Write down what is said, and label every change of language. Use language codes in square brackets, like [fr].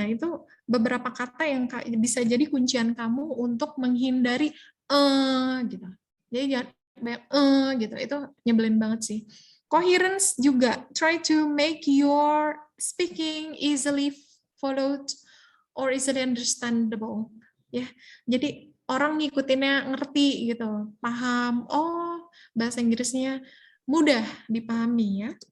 [id] Nah itu beberapa kata yang bisa jadi kuncian kamu untuk menghindari gitu. Jadi jangan banyak gitu, itu nyebelin banget sih. [en] Coherence juga, try to make your speaking easily followed or easily understandable. [id] Ya, jadi orang ngikutinnya ngerti gitu, paham. Bahasa Inggrisnya mudah dipahami ya.